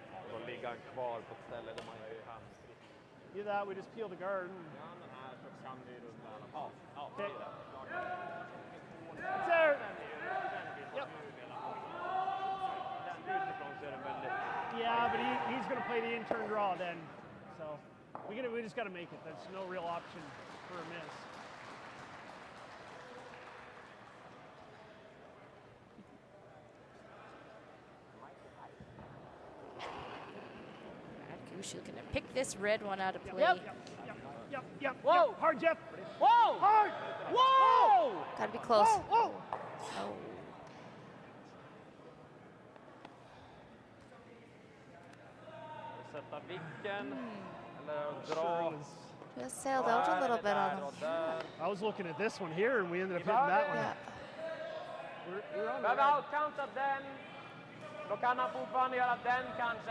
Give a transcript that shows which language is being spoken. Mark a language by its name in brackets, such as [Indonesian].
[Swedish] Då ligger han kvar på ett ställe där man är handfri. [English] Do that. We just peel the guard. And [Swedish] Ja, den här så kan vi rulla i alla fall. Ja, det är det. [English] it's there. Yep. [Swedish] Den utifrån så är den väldigt... [English] Yeah, but he's going to play the in-turn draw then. So we just got to make it. There's no real option for a miss. Brad Gushue looking to pick this red one out of play. Yep. Whoa. Yep. Hard, Jeff. Whoa! Hard. Whoa! Gotta be close. Whoa. Oh. [Swedish] sätta vicken eller dra. [English] Just sailed out a little bit on him. I was looking at this one here, and we ended up hitting that one. Yeah. We're on the [Swedish] Behöver [English] right. [Swedish] outcounta den. Då kan han fortfarande göra den kanske.